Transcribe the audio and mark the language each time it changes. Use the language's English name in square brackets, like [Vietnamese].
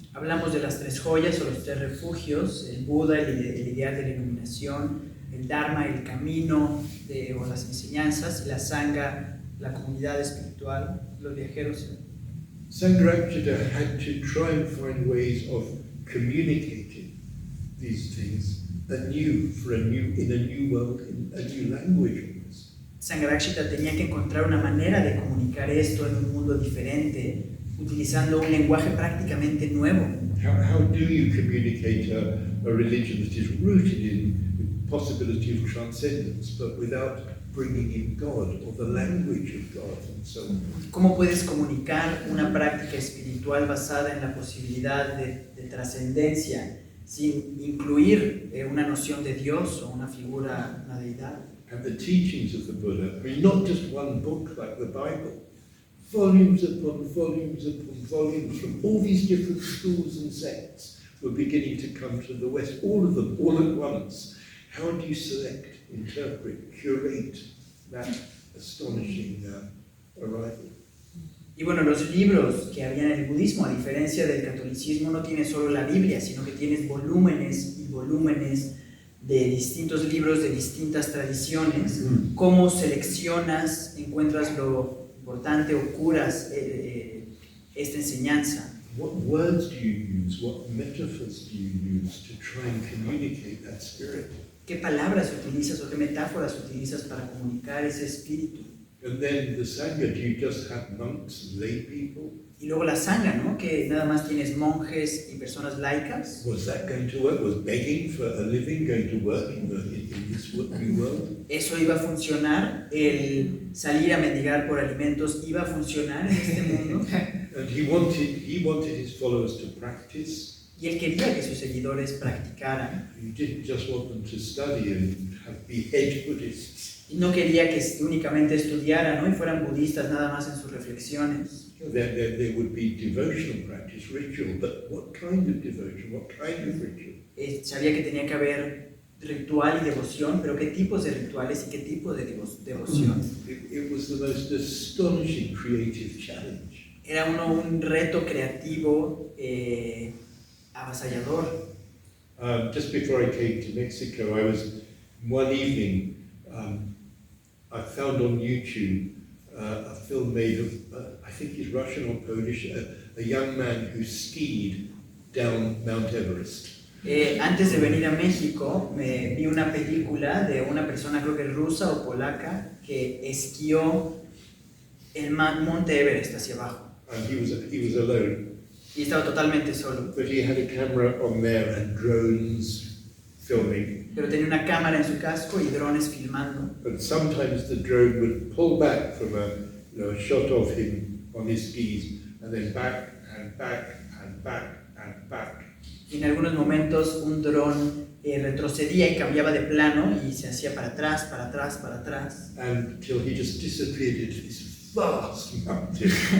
[Spanish] Hablamos de las 3 joyas o los 3 refugios, el Buda, el ideal de la iluminación, el Dharma, el camino o las enseñanzas, y la Sangha, la comunidad espiritual, los viajeros. [English] Sangharakshita had to try and find ways of communicating these things in a new world, in a new language almost. [Spanish] Sangharakshita tenía que encontrar una manera de comunicar esto en un mundo diferente, utilizando un lenguaje prácticamente nuevo. [English] How do you communicate a religion that is rooted in the possibility of transcendence, but without bringing in God or the language of God and so on? [Spanish] ¿Cómo puedes comunicar una práctica espiritual basada en la posibilidad de trascendencia sin incluir una noción de Dios o una figura, una deidad? [English] And the teachings of the Buddha, I mean, not just one book like the Bible, volumes upon volumes upon volumes from all these different schools and sects were beginning to come to the West, all of them, all at once. How do you select, interpret, curate that astonishing arrival? [Spanish] Y bueno, los libros que había en el budismo, a diferencia del catolicismo, no tienes solo la Biblia, sino que tienes volúmenes y volúmenes de distintos libros de distintas tradiciones. ¿Cómo seleccionas, encuentras lo importante o curas esta enseñanza? [English] What words do you use? What metaphors do you use to try and communicate that spirit? [Spanish] ¿Qué palabras utilizas o qué metáforas utilizas para comunicar ese espíritu? [English] And then the Sangha, do you just have monks, lay people? [Spanish] Y luego la sangha, ¿no? Que nada más tienes monjes y personas laicas. [English] Was that going to work? Was begging for a living going to work in this new world? [Spanish] ¿Eso iba a funcionar? ¿El salir a mendigar por alimentos iba a funcionar en este mundo? [English] And he wanted his followers to practice. [Spanish] Y él quería que sus seguidores practicaran. [English] He didn't just want them to study and be head Buddhists. [Spanish] Y no quería que únicamente estudiaran, ¿no? Y fueran budistas nada más en sus reflexiones. [English] There would be devotional practice, ritual, but what kind of devotion? What kind of ritual? [Spanish] Sabía que tenía que haber ritual y devoción, pero ¿qué tipos de rituales y qué tipo de devoción? [English] It was the most astonishing creative challenge. [Spanish] Era un reto creativo avasallador. [English] Just before I came to Mexico, I was one evening. I found on YouTube a film made of, I think he's Russian or Polish, a young man who skied down Mount Everest. [Spanish] Antes de venir a México, me vi una película de una persona, creo que rusa o polaca, que esquió el monte Everest hacia abajo. [English] And he was alone. [Spanish] Y estaba totalmente solo. [English] But he had a camera on there and drones filming. [Spanish] Pero tenía una cámara en su casco y drones filmando. [English] But sometimes the drone would pull back from a shot of him on his skis, and then back and back and back and back. [Spanish] Y en algunos momentos un dron retrocedía y cambiaba de plano y se hacía para atrás, para atrás, para atrás. [English] Until he just disappeared into this vast mountain.